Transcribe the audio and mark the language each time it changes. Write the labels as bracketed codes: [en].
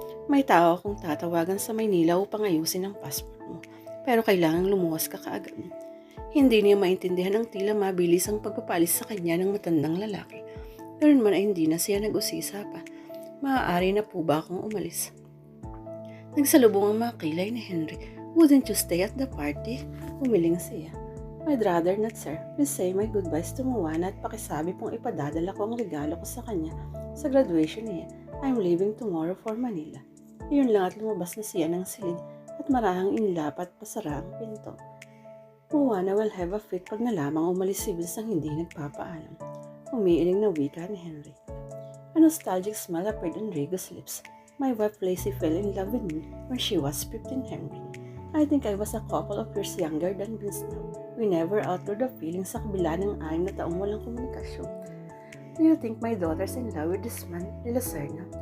[tl] May tao akong tatawagan sa Maynila upang ayusin ang passport mo. Pero kailangang lumuwas ka kaagad. Hindi niya maintindihan ang tila mabilis ang pagpapalis sa kanya ng matandang lalaki. Ganoon man ay hindi na siya nag-usisa pa. Maaari na po ba akong umalis? Nagsalubong ang mga kilay ni Henry. [en] "Wouldn't you stay at the party?" [tl] Umiling siya. [en] "I'd rather not, sir. Please say my goodbyes to [tl] Moana at pakisabi pong ipadadala ko ang regalo ko sa kanya sa graduation niya. [en] I'm leaving tomorrow for Manila." [tl] Iyon lang at lumabas na siya ng silid at marahang inilapa at pasara ang pinto. [en] Moana will have a fit [tl] pag nalamang umalis si Vince nang hindi nagpapaalam. Umiiling na wika ni Henry. [en] A nostalgic smile appeared on Rigo's lips. "My wife Lacey fell in love with me when she was 15, Henry. I think I was a couple of years younger than Vince now. We never outgrew the feeling [tl] sa kabila ng 6 na taong walang komunikasyon. [en] Do you think my daughter's in love with this man, De La Serna?